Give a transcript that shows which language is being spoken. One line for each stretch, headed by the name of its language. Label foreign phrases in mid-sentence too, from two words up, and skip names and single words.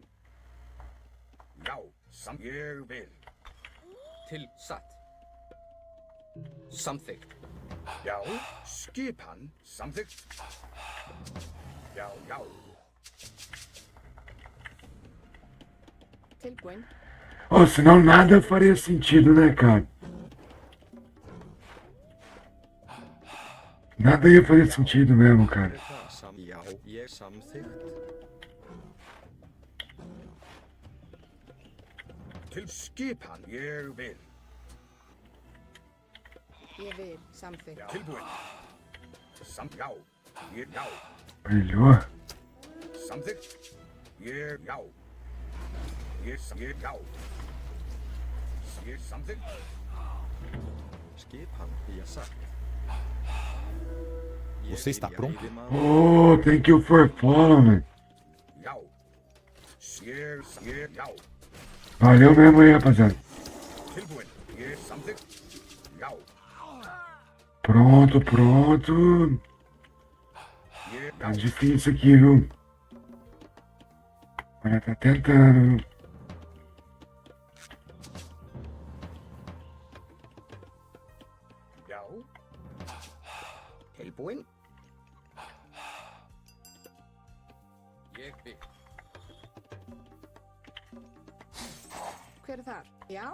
Icelandic: Já, ég vil. Til. Satt. Samþykkt. Já, skipan. Samþykkt. Já, já. Tilbúin.
Portuguese: Ô, senão nada faria sentido, né, cara? Nada ia fazer sentido mesmo, cara.
Icelandic: Já. Ég samþykkt. Til skipan. Ég vil. Ég vil. Samþykkt. Tilbúin. Já. Já.
Portuguese: Brilhou.
Icelandic: Samþykkt. Já. Já. Samþykkt. Skipan. Já, satt.
Portuguese: Você está pronto?
English: Oh, thank you for following.
Icelandic: Já. Já.
Portuguese: Valeu mesmo aí, rapaziada.
Icelandic: Tilbúin. Samþykkt. Já.
Portuguese: Pronto, pronto. Tá difícil aqui, viu? Olha, tá tentando.
Icelandic: Já. Tilbúin. Ég vil. Hver er þar? Já?